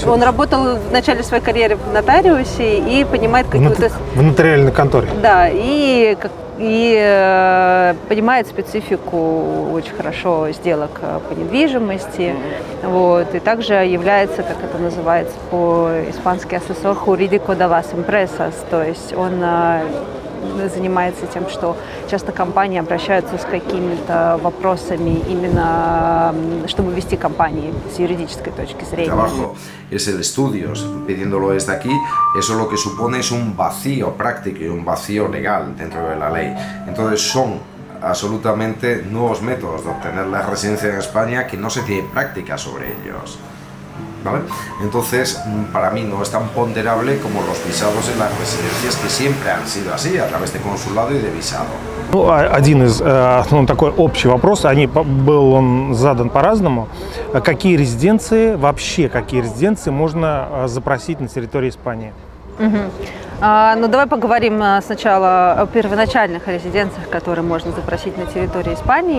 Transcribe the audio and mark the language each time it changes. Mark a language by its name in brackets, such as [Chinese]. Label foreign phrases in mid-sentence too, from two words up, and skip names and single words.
[Russian] Он работал в начале своей карьеры в нотариусе и понимает какую-то... В нотариальной конторе? Да, и понимает специфику очень хорошо сделок по недвижимости. Вот, и также является, как это называется по-испански, [Spanish] asesor jurídico de las empresas, [Russian] то есть он занимается тем, что часто компании обращаются с какими-то вопросами именно, чтобы вести компании с юридической точки зрения. [Spanish] Trabajo es el estudios, pidiéndolo desde aquí, eso lo que supone es un vacío práctico y un vacío legal dentro de la ley. Entonces son absolutamente nuevos métodos de obtener la residencia en España que no se tiene práctica sobre ellos. ¿vale? Entonces, para mí no es tan ponderable como los visados en las residencias, que siempre han sido así, a través de consulado y de visado. [Russian] Ну, один из, ну, такой общий вопрос, был он задан по-разному. Какие резиденции можно запросить на территории Испании? Ну, давай поговорим сначала о первоначальных резиденциях, которые можно запросить на территории Испании.